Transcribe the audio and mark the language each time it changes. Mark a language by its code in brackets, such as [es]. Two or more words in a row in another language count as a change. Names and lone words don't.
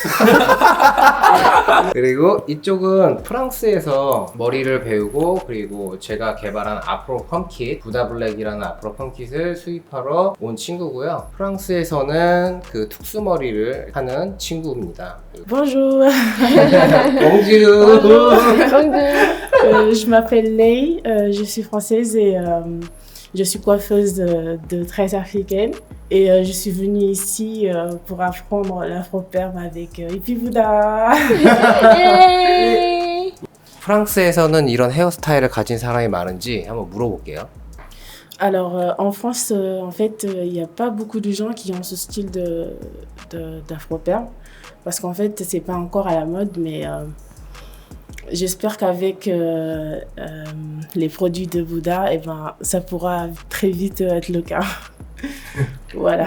[ko] 그리고 이쪽은 프랑스에서 머리를 배우고 그리고 제가 개발한 앞으로 펌킷 부다블랙이라는 앞으로 펌킷을 수입하러 온 친구고요. 프랑스에서는 그 특수머리를 하는 친구입니다. [fr] Bonjour, 봉주. je m'appelle Lei, je suis française et je suis coiffeuse de tresses africaines et je suis venue ici pour apprendre l'afro-perm avec Hippie Bouddha. [ko] 프랑스에서는 이런 헤어스타일을 가진 사람이 많은지 한번 물어볼게요. [fr] Alors en France, en fait, il n'y a pas beaucoup de gens qui ont ce style d'afro-perm parce qu'en fait, c'est pas encore à la mode, mais j'espère qu'avec les produits de Bouddha, eh ben, ça pourra très vite être le cas.